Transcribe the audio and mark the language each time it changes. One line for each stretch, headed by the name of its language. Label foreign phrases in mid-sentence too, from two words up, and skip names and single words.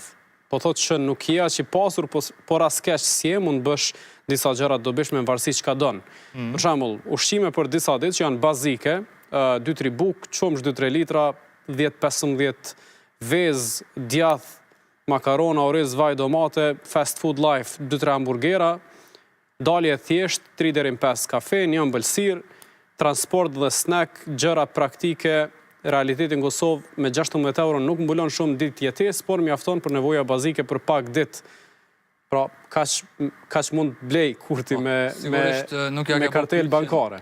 Albanian: Po thotë që nuk je aq i pasur, por as keq si je, mund bësh disa gjëra dobishme në varësi çka don. Për shembull, ushqime për disa ditë që janë bazike, 2-3 bukë, qumsh 2-3 litra, 10-15 vezë, djath, makarona, oriz, vaj, domate,
English: fast food life,
Albanian: 2-3 hamburgera, dalje thjesht, 3-5 kafe, një ëmbëlsirë, transport dhe snack, gjëra praktike. Realitetin Kosovë me 16 € nuk mbulon shumë ditë jetesë, por mjafton për nevoja bazike për pak ditë. Pra, kaq mund blej Kurti me kartel bankare.